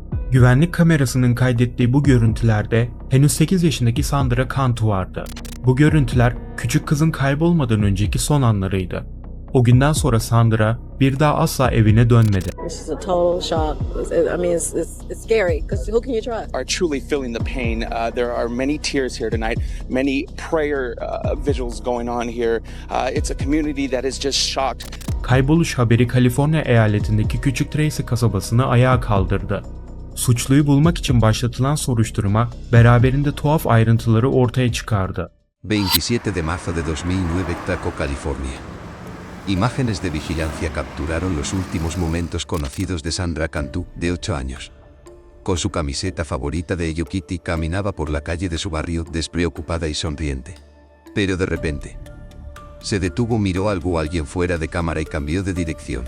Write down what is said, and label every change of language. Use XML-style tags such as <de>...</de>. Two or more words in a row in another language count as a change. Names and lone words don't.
<tr>Güvenlik kamerasının kaydettiği bu görüntülerde henüz 8 yaşındaki Sandra Cantu vardı. Bu görüntüler küçük kızın kaybolmadan önceki son anlarıydı. O günden sonra Sandra bir daha asla evine dönmedi.</tr> <en>This is a total shock. It's scary because who can you trust? Are truly feeling the pain. There are many tears here tonight, many prayer vigils going on here. It's a community that is just shocked.</en> <tr>Kayboluş haberi Kaliforniya eyaletindeki küçük Tracy kasabasını ayağa kaldırdı. Suçluyu bulmak için başlatılan soruşturma beraberinde tuhaf ayrıntıları ortaya çıkardı.</tr> <es>27 de marzo de 2009, Taco, California. Imágenes de vigilancia capturaron los últimos momentos conocidos de Sandra Cantu, de 8 años. Con su camiseta favorita de Hello Kitty caminaba por la calle de su barrio despreocupada y sonriente. Pero de repente, se detuvo, miró algo o alguien fuera de cámara y cambió de dirección.</es>